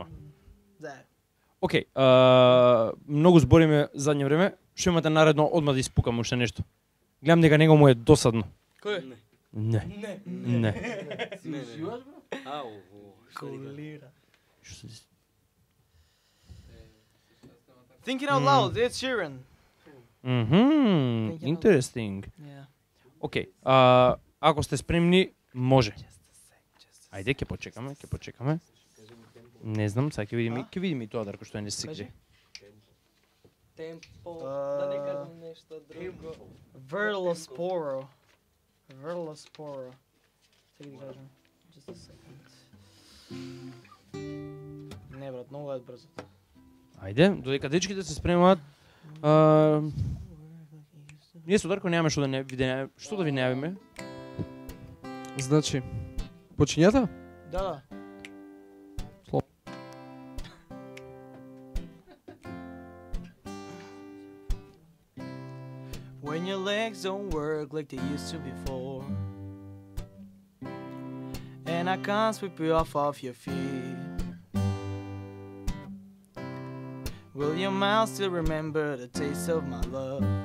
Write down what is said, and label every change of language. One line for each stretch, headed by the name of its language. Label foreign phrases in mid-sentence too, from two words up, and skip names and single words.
Macedonian: Да. Океј, многу збориме задње време. Што имате наредно одма да испукам уште нешто? Гледам дека него му е досадно. Кој? Не. Ау, Колира. Што се-
English: Thinking out loud, Ed Sheeran. Interesting. Yeah.
Macedonian: Океј, ако сте спремни, може. Ајде, ќе почекаме. Не знам, сега ќе видиме и тоа Дарко што не се гре. Темпо, да не кажам нешто друго. Verlosporo. Чекай да кажам.
English: Just a second.
Macedonian: Не брат, многу е брзо. Ајде, додека дечките се спремаат, ние со Дарко немаме што да не видиме, што да ви најавиме. Значи, почињата? Да.
English: When your legs don't work like they used to before, and I can't sweep you off your feet, will your mouth still remember the taste of my love?